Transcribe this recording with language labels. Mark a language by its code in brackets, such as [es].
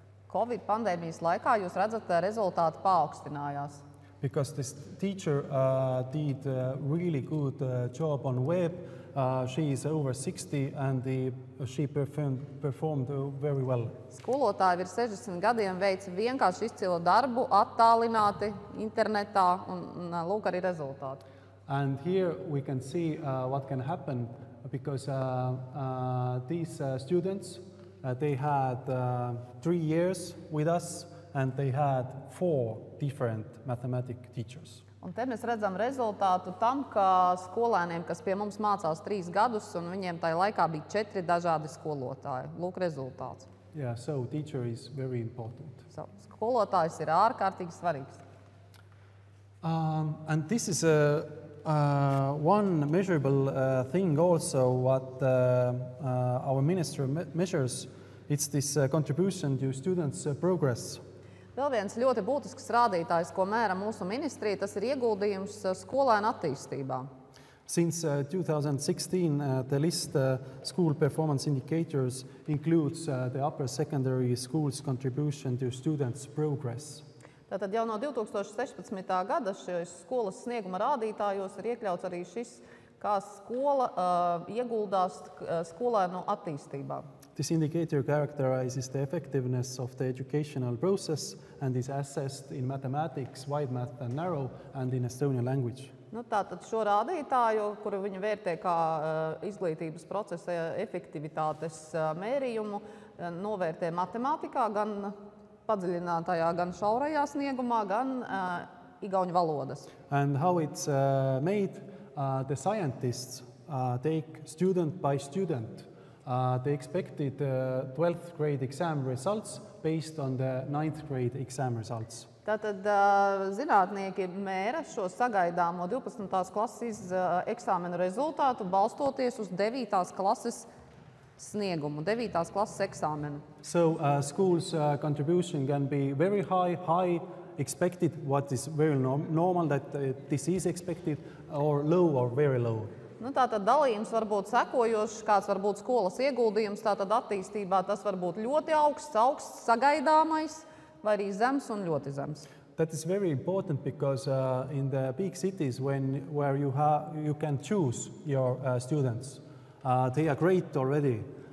[lv] Covid pandēmijas laikā jūs redzat, ka rezultāti paaugstinājās. [en] Because this teacher did a really good job on web. She is over 60 and she performed very well. [lv] Skolotāji virs 60 gadiem veica vienkārši izcilu darbu, attālināti internetā un lūk arī rezultāti. [en] And here we can see what can happen because these students, they had 3 years with us and they had 4 different mathematics teachers. [lv] Un te mēs redzam rezultātu tam, ka skolēniem, kas pie mums mācās 3 gadus, un viņiem tajā laikā bija 4 dažādi skolotāji. Lūk, rezultāts. [en] Yeah, so teacher is very important. [lv] So, skolotājs ir ārkārtīgi svarīgs. [en] And this is one measurable thing also what our ministry measures. It's this contribution to students' progress. [lv] Vēl viens ļoti būtisks rādītājs, ko mēra mūsu ministrija, tas ir ieguldījums skolēnu attīstībā. [en] Since 2016, the list school performance indicators includes the upper secondary schools' contribution to students' progress. [lv] Tātad jau no 2016. gada šīs skolas snieguma rādītājos ir iekļauts arī šis, kā skola ieguldās skolēnu attīstībā. [en] This indicator characterizes the effectiveness of the educational process and is assessed in mathematics, wide math and narrow, and in Estonian language. [lv] Tātad šo rādītāju, kuru viņi vērtē kā izglītības procesa efektivitātes mērījumu, novērtē matemātikā, gan padziļinātajā, gan šaurajā sniegumā, gan igauņu valodas. [en] And how it's made, the scientists take student by student. They expected 12th grade exam results based on the 9th grade exam results. [lv] Tātad zinātnieki mēra šo sagaidāmo 12. klases eksāmenu rezultātu, balstoties uz 9. klases sniegumu, 9. klases eksāmenu. [en] So schools' contribution can be very high, expected, what is very normal, that this is expected, or low or very low. [lv] Tātad dalījums var būt sekojošs, kāds var būt skolas ieguldījums, tātad attīstībā tas var būt ļoti augsts, sagaidāmais, vai arī zems un ļoti zems. [en] That is very important because in the big cities where you can choose your students, they are great already.